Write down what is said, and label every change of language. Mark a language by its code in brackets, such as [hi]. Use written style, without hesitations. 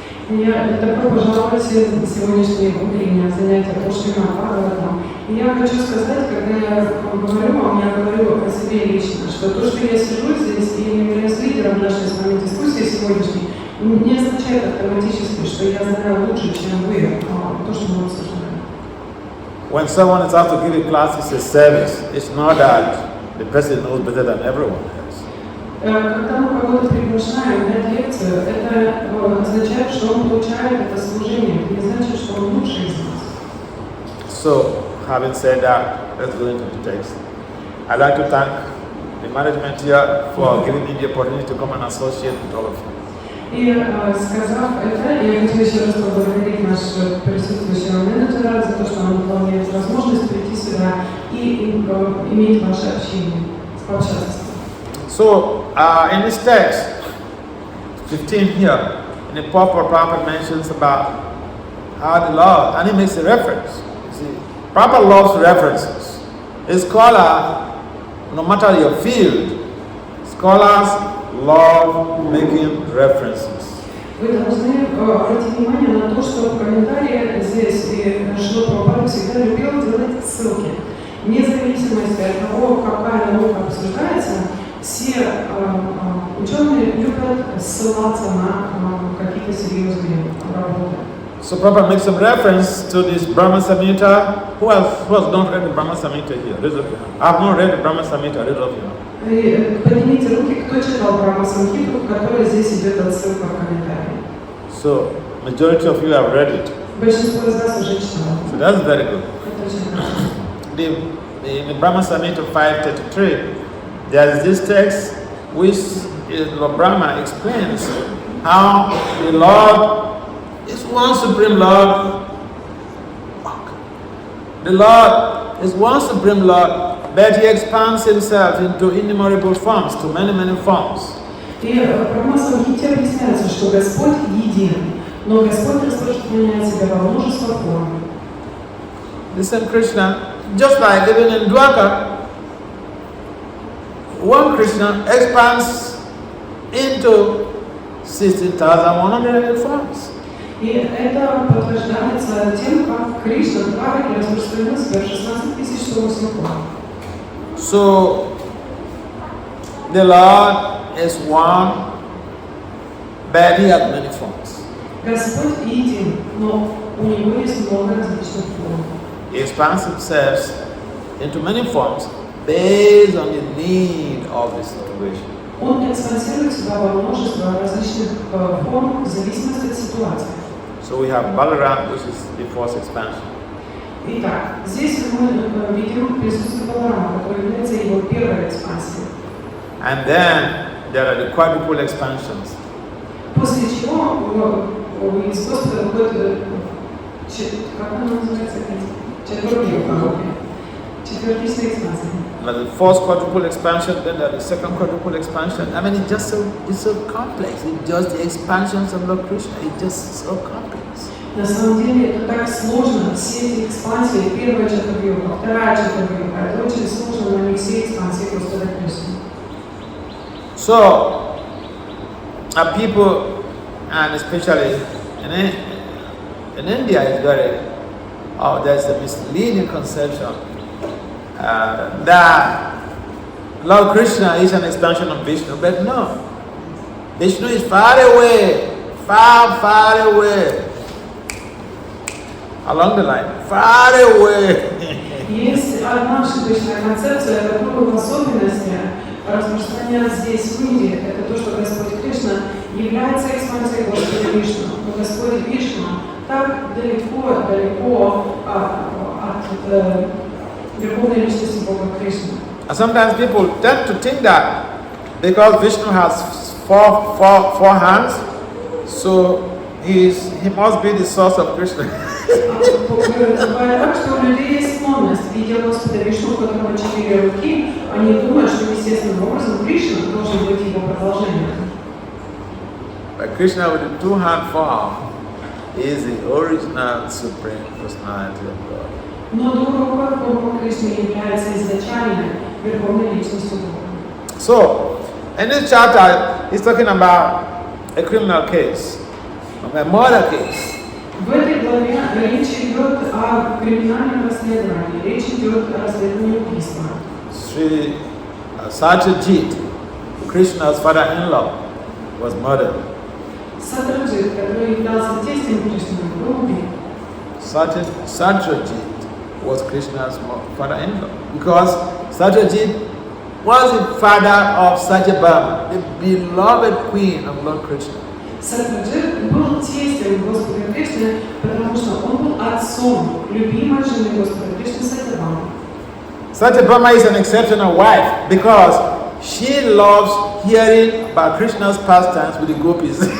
[ru] Я добро пожаловать на сегодняшнее утреннее занятие по Шримад Бхагаватам. И я хочу сказать, когда я говорю вам, я говорю о себе лично, что то, что я сижу здесь и являюсь лидером нашей с вами дискуссии сегодняшней, не означает автоматически, что я знаю лучше, чем вы, то, что мы обсуждаем. [en] When someone is asked to give a class, it's a service. It's not that the person knows better than everyone else. [ru] Когда мы кого-то приглашаем дать лекцию, это означает, что он получает это служение. Это не значит, что он лучше из нас. [en] So, having said that, let's go into the text. I'd like to thank the management here for giving me the opportunity to come and associate with all of you. [ru] И сказав это, я хочу еще раз поблагодарить нашего присутствующего менеджера за то, что он дал мне возможность прийти сюда и иметь ваше общение, пообщаться. [en] So, in this text, 15 here, in the Prabhupada mentions about how the Lord, and he makes a reference. You see, Prabhupada loves references. A scholar, no matter your field, scholars love making references. [ru] Вы должны обратить внимание на то, что в комментарии здесь Шримад Прабхупада всегда любил делать ссылки. Вне зависимости от того, какая наука обсуждается, все ученые любят ссылаться на какие-то серьезные работы. [en] So Prabhupada makes some reference to this Brahma Samhita. Who has not read the Brahma Samhita here? Raise up your hand. I have not read the Brahma Samhita. Raise up your hand. [ru] Поднимите руки, кто читал Брахма Самхиту, которая здесь идет отсылка в комментарии. [en] So majority of you have read it. [ru] Большинство из вас уже читало. [en] So that's very good. [ru] Это очень хорошо. [en] In the Brahma Samhita 5.33, there is this text which Lord Brahma explains how the Lord is one supreme Lord. The Lord is one supreme Lord, but He expands Himself into innumerable forms, to many, many forms. [ru] И в Брахма Самхите объясняется, что Господь един, но Господь распространяет себя во множество форм. [en] The same Krishna, just like even in Dwaka, one Krishna expands into 16,100 forms. [ru] И это подтверждается тем, как Кришна в Двараке распространил себя в 16,108 форм. [en] So, the Lord is one, but He has many forms. [ru] Господь един, но у Него есть много различных форм. [en] He expands Himself into many forms based on the need of the situation. [ru] Он экспансирует себя во множество различных форм в зависимости от ситуации. [en] So we have Balaram, which is the first expansion. [ru] Итак, здесь мы видим присутствие Баларама, который является его первой экспансией. [en] And then there are the quadruple expansions. [ru] После чего из Господа выходит, как она называется, четвертичная экспансия. [en] The first quadruple expansion, then there the second quadruple expansion. I mean, it's so complex. It's just the expansions of Lord Krishna. It's just so complex. [ru] На самом деле это так сложно, все эти экспансии, первая чатурьюга, вторая чатурьюга, это очень сложно, но не все экспансии Господа Кришны. [en] So, people, and especially in India, is there's a misleading conception that Lord Krishna is an expansion of Vishnu, but no. Vishnu is far away, far away. Along the line, far away. [ru] Есть одна ошибочная концепция, которую в особенности распространяют здесь в Индии, это то, что Господь Кришна является экспансией Господа Вишну. Но Господь Вишну так далеко от верховной личности Бога Кришны. [en] And sometimes people tend to think that because Vishnu has four hands, so he must be the source of Krishna. [ru] Бывает так, что у людей есть склонность, видя Господа Вишну, у которого 4 руки, они думают, что естественным образом Кришна должен быть его продолжением. [en] But Krishna with the 2-hand form is the original supreme personality of God. [ru] Но другого форма Кришны является изначальной верховной личностью Бога. [en] So, in this chapter, he's talking about a criminal case, a murder case. [ru] В этой главе речь идет о криминальном расследовании, речь идет о расследовании убийства. [en] Sri Satyajit, Krishna's father-in-law, was murdered. [ru] Сатраджит, который являлся тестем Кришны, был убит. [en] Satyajit was Krishna's father-in-law because Satyajit was the father of Satyabhama, the beloved queen of Lord Krishna. [ru] Сатраджит был тестем Господа Кришны, потому что он был отцом любимой жены Господа Кришны Сатябхамы. [en] Satyabhama is an exceptional wife because she loves hearing about Krishna's pastimes with the gopis.